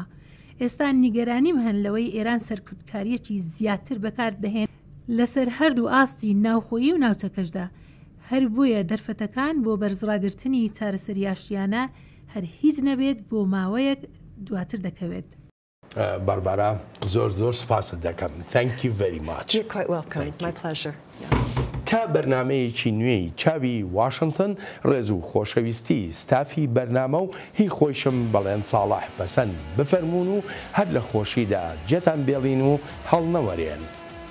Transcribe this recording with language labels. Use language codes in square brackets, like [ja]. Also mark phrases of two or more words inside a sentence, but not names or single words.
[ckb] ئێستا نیگەرانیم هەن لەوەی ئێران سەرکوتکاریەکی زیاتر بەکار دەهێن لەسەر هەردوو ئاستی ناوخۆیی و ناوچەکەشدا هەر بۆیە دەرفەتەکان بۆ بەرزڕاگرتنی چارەسەریاشیانە هەر هیچ نەبێت بۆ ماوەیەک دواتر دەکەوێت. باربارا زۆر سپاست دەکەم. [en] Thank you very much. You're quite welcome. My pleasure. [ckb] تا بەرنمەیەکی نوێی چاوی واشنگتن ڕێز و خۆشەویستی ستافی بەرنامە و هی خۆشم بەڵێن ساڵح بەسەند بفەرمونون و هەر لە خۆشیدا جێتان بێڵین و هەڵنەوەرێن.